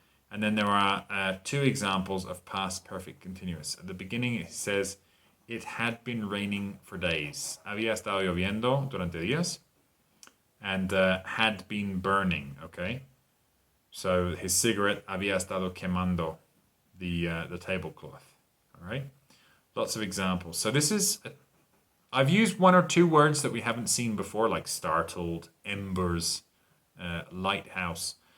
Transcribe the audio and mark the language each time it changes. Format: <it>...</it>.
<en>And then there are two examples of past perfect continuous. At the beginning it says, it had been raining for days.</en> <es>Había estado lloviendo durante días.</es> <en>And had been burning, okay? So his cigarette</en> <es>había estado quemando</es> <en>the tablecloth. All right, lots of examples. So this is, I've used one or two words that we haven't seen before, like startled, embers, lighthouse.</en>